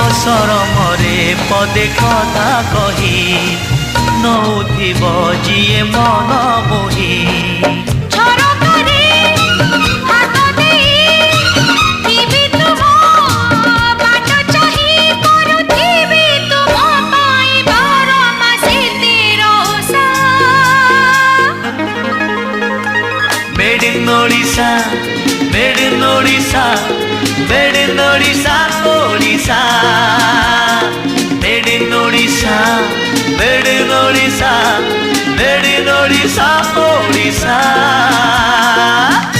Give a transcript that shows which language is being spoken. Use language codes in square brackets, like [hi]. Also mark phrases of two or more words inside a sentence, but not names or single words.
[or] ଗରମରେ ପଦେ କଥା କହି ନଉଥିବ ଯିଏ ମନ ମୋହି। ଝରକାରେ ହାତ ଦେଇ ଥିବି ତୁମ ବାଟ ଚାହିଁ କରୁଥିବି ତୁମ ପାଇଁ 12 ମାସେ 13 ଓଷା। [en] Made in Odisha, made in Odisha, made in Odisha, Odisha. Made in Odisha, made in Odisha, made in Odisha, Odisha.